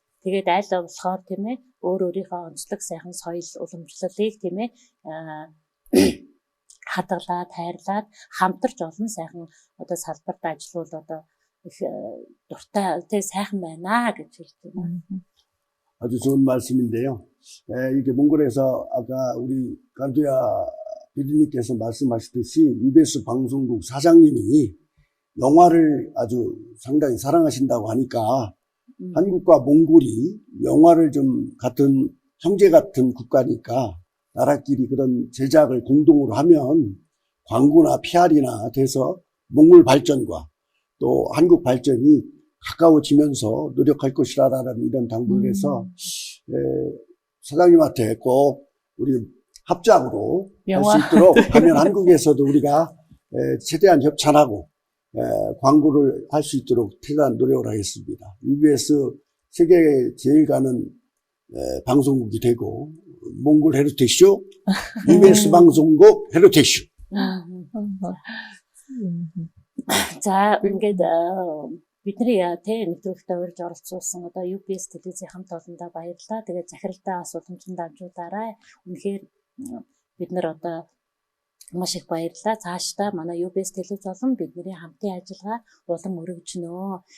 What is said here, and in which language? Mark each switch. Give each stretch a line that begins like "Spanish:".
Mongolian: Тэгээд аль болохоор тийм ээ өөр өөрийнхөө онцлог сайхан соёл уламжлалыг тийм ээ хадгалаад, хайрлаад хамтарч олон сайхан одоо салбарт ажиллавал одоо их дуртай тий сайхан байна гэж хэлж байна.
Korean: 아주 좋은 말씀인데요. 이게 몽골에서 아까 우리 간두야 PD님께서 말씀하셨듯이 UBS 방송국 사장님이 영화를 아주 상당히 사랑하신다고 하니까 한국과 몽골이 영화를 좀 같은 형제 같은 국가니까 나라끼리 그런 제작을 공동으로 하면 광고나 PR이나 돼서 몽골 발전과 또 한국 발전이 가까워지면서 노력할 것이라는 이런 당부를 해서 사장님한테 꼭 우리 합작으로 할 수 있도록 하면 한국에서도 우리가 최대한 협찬하고 광고를 할 수 있도록 최대한 노력을 하겠습니다. UBS 세계 제일 가는 방송국이 되고 몽골 헤리테이쇼, UBS 방송국 헤리테이쇼.
Mongolian: За ингээд бидний тэ нэвтрүүлэгтээ урьж оролцуулсан одоо UBS телевизийн хамт олондоо баярлалаа. Тэгээд захиралтай бас уламжлалт дамжуулаарай. Үнэхээр бид нар одоо маш их баярлалаа. Цаашдаа манай UBS телевиз болон бидний хамтын ажиллагаа улам өргөжнө.